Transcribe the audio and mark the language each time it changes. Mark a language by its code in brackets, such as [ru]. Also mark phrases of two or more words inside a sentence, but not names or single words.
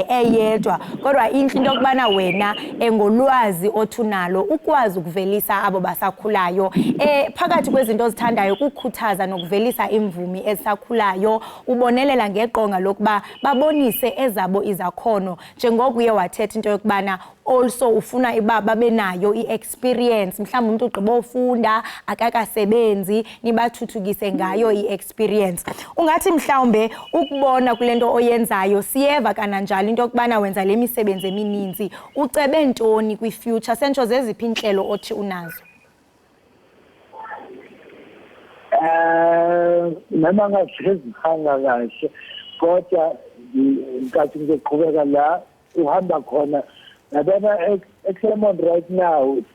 [xh] eyedwa kodwa inhle into yokubana wena engolwazi othunalo ukwazi ukuvelisa abo basakhulayo phakathi kwezinto ozithandayo ukukhuthaza nokuvelisa imvumi esakhulayo ubonelela ngeqonga lokuba babonise ezabo izakhono njengoku uye wathetha into yokubana also ufuna ibaba benayo i-experience mhlawumbe umuntu ugqiba ufunda akakasebenzi nibathuthukise ngayo i-experience. Ungathi mhlawumbe ukubona kule nto oyenzayo siyeva kananjalo into yokubana wenza le misebenzi emininzi ucebe ntoni kwi-future sentsho zeziphi inhlelo othi unazo? [zu] Noma ngazihanga kahle kodwa nkathi ngizoqhubeka la uhamba khona yabona eClermont [en] right now